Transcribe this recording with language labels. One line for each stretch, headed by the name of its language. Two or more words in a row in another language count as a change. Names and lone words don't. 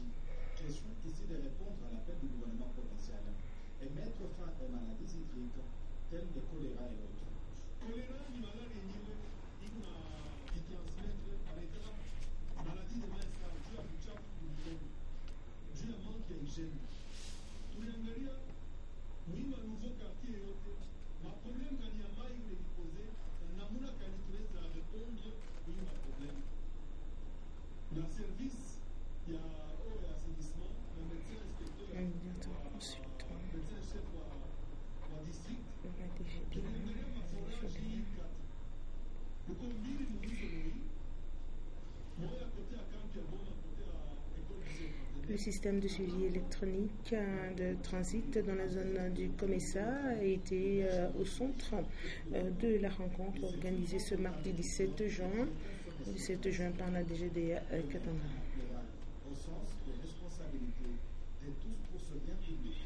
French: Question ici de répondre à l'appel du gouvernement provincial et mettre fin aux maladies hydriques telles le choléra et autres. Choléra, ni maladie ni qui transmettre avec la maladie de main sale, dû à l'uchafu du mikono, dû à manque d'hygiène.
Swahili: Tunaangalia muhimu wa
French: nouveau quartier
Swahili: yote maproblème gani ambayo ilipose na namna gani tunaweza répondre huyu maproblème na service ya eau ya assainissement na
French: médecin inspecteur médecin chef
Swahili: wa district tunaangalia maforage hii kati uko mbili muhizo hii moja kote ya kampi ya Boma kote ya
French: école du Le système de suivi électronique de transit dans la zone du Comessa a été au centre de la rencontre organisée ce mardi 17 juin par la DGDA Katanga. Au sens de responsabilité de tous pour ce bien public.